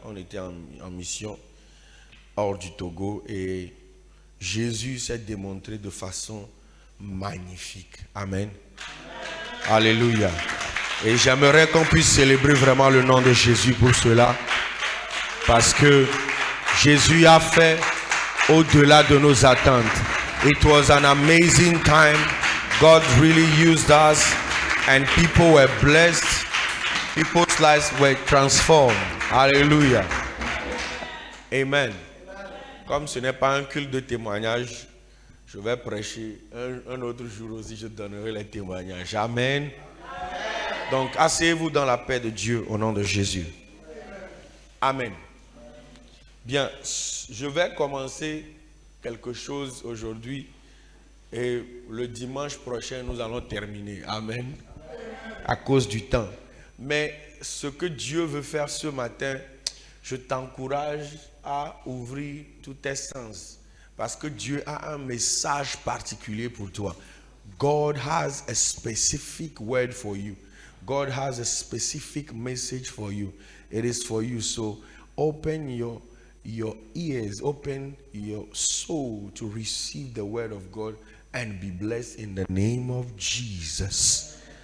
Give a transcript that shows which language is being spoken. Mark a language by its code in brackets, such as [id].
[fr] On était en mission hors du Togo et Jésus s'est démontré de façon magnifique. Amen. Alléluia. Et j'aimerais qu'on puisse célébrer vraiment le nom de Jésus pour cela. Parce que Jésus a fait au-delà de nos attentes. [en] It was an amazing time. God really used us and people were blessed. People's lives were transformed. Hallelujah. Amen. [fr] Comme ce n'est pas un culte de témoignage, je vais prêcher un autre jour aussi, je donnerai les témoignages. Amen. Donc, asseyez-vous dans la paix de Dieu au nom de Jésus. Amen. Bien, je vais commencer quelque chose aujourd'hui et le dimanche prochain, nous allons terminer. Amen. À cause du temps. Mais ce que Dieu veut faire ce matin, je t'encourage à ouvrir tous tes sens. Parce que Dieu a un message particulier pour toi. [en] God has a specific word for you. God has a specific message for you. It is for you. So open your ears, open your soul to receive the word of God and be blessed in the name of Jesus.